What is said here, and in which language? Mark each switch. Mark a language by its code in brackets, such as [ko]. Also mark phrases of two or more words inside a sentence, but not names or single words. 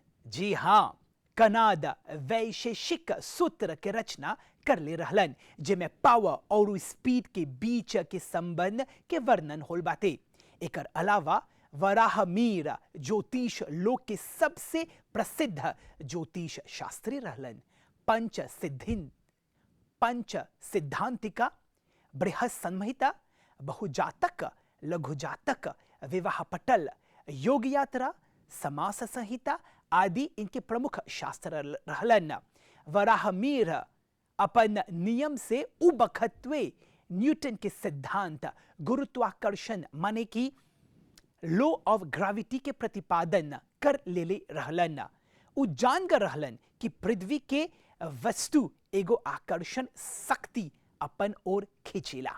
[bho] जी हाँ, कनाद वैशेषिक सूत्र के रचना कर ले रहलन, जिसमें पावर और स्पीड के बीच के संबंध के वर्णन होल बाते। एकर अलावा वराहमिहिर ज्योतिष लोक के सबसे प्रसिद्ध ज्योतिष शास्त्री रहलन। पंच सिद्धांतिका, बृहत संहिता, बहुजातक, लघुजातक, विवाह पटल, योग यात्रा, समास संहिता आदि इनके प्रमुख शास्त्र रहलन। वराहमिहिर अपन नियम से उ बखतवे न्यूटन के सिद्धांत गुरुत्वाकर्षण माने कि [en] law of gravity [bho] के प्रतिपादन कर लेले रहलन। उ जान कर रहलन कि पृथ्वी के वस्तु एगो आकर्षण शक्ति अपन ओर खींचेला।